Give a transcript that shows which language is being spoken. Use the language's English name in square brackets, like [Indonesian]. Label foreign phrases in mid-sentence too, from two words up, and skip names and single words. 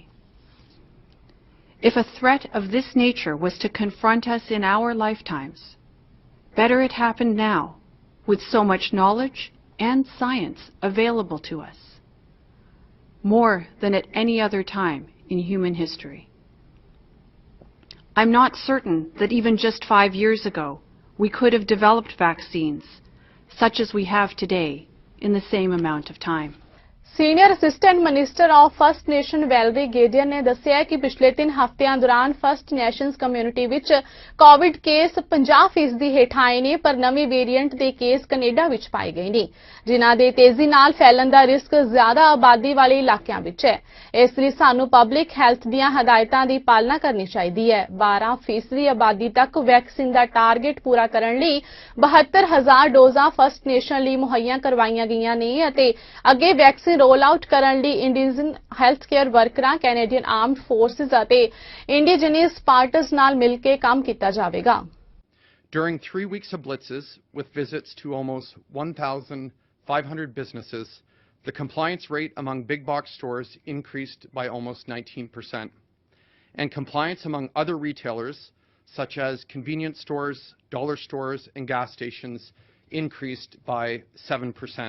[English] If a threat of this nature was to confront us in our lifetimes, better it happened now, with so much knowledge and science available to us, more than at any other time in human history. I'm not certain that even just 5 years ago we could have developed vaccines such as we have today in the same amount of time. senior assistant minister of First Nation [Punjabi] ਵੈਲਰੀ ਗੇਡੀਅਨ ਨੇ ਦੱਸਿਆ ਕਿ ਪਿਛਲੇ 3 ਹਫ਼ਤਿਆਂ ਦੌਰਾਨ [English] First Nations community [Punjabi] ਵਿੱਚ [English] COVID case [Punjabi] 50% ਹੇਠ ਆਏ ਨੇ, ਪਰ ਨਵੇਂ ਵੇਰੀਐਂਟ ਦੇ ਕੇਸ ਕੈਨੇਡਾ ਵਿੱਚ ਪਾਏ ਗਏ ਨੇ, ਜਿਨ੍ਹਾਂ ਦੇ ਤੇਜ਼ੀ ਨਾਲ ਫੈਲਣ ਦਾ ਰਿਸਕ ਜ਼ਿਆਦਾ ਆਬਾਦੀ ਵਾਲੇ ਇਲਾਕਿਆਂ ਵਿੱਚ ਹੈ। ਇਸ ਲਈ ਸਾਨੂੰ [English] public health [Punjabi] ਦੀਆਂ ਹਦਾਇਤਾਂ ਦੀ ਪਾਲਣਾ ਕਰਨੀ ਚਾਹੀਦੀ ਹੈ। 12% ਆਬਾਦੀ ਤੱਕ ਵੈਕਸੀਨ ਦਾ ਟਾਰਗੇਟ ਪੂਰਾ ਕਰਨ ਲਈ 72,000 ਡੋਜ਼ਾਂ [English] First Nation [Punjabi] ਲਈ ਮੁਹੱਈਆ ਕਰਵਾਈਆਂ ਗਈਆਂ ਨੇ ਅਤੇ ਅੱਗੇ ਵੈਕਸੀਨ [English] roll out [Punjabi] ਕਰਨ ਲਈ [English] indigenous health care [Punjabi] ਵਰਕਰਾਂ, ਕੈਨੇਡੀਅਨ ਆਰਮਡ ਫੋਰਸਿਸ ਅਤੇ [English] indigenous partners [Punjabi] ਨਾਲ ਮਿਲ ਕੇ ਕੰਮ ਕੀਤਾ ਜਾਵੇਗਾ। [English] During 3 weeks of blitzes with visits to almost 1,500 businesses, The compliance rate among big box stores increased by almost 19%. And compliance among other retailers, such as convenience stores, dollar stores, and gas stations, increased by 7%.